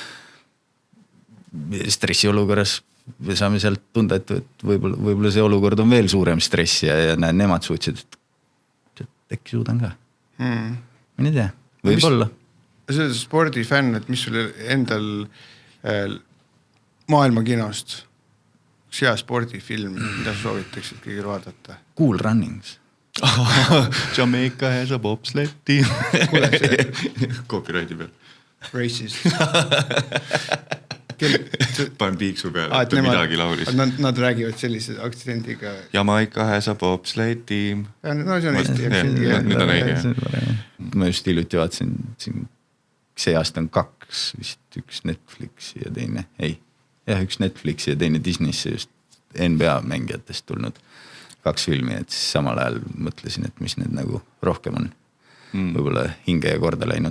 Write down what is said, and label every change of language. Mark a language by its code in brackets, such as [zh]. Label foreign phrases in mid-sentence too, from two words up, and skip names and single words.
[et] stressi olukorras me saame sealt tunda, et võib-olla see olukord on veel suurem stress ja nemad suutsid, et äkki suudan ka. Ma ei tea, võib-olla. See on spordifänn, et mis sul endal maailmakinost, üks hea spordifilm, mida soovitaksid kõigil vaadata? Cool Runnings. [en] Jamaica has a bobsled team. [et] Copyrighti peal. Racist. Panen piiksu peale, et midagi laulis. Nad räägivad sellise aktsendiga. [en] Jamaica has a bobsled team. [et] No see on Eesti. Nüüd on õige. Ma just hiljuti vaatasin, see aasta on 2, vist üks Netflixi ja teine, üks Netflixi ja teine Disneysse just NBA mängijatest tulnud 2 filmi, et siis samal ajal mõtlesin, et mis need nagu rohkem on võib-olla hinge ja korda läinud.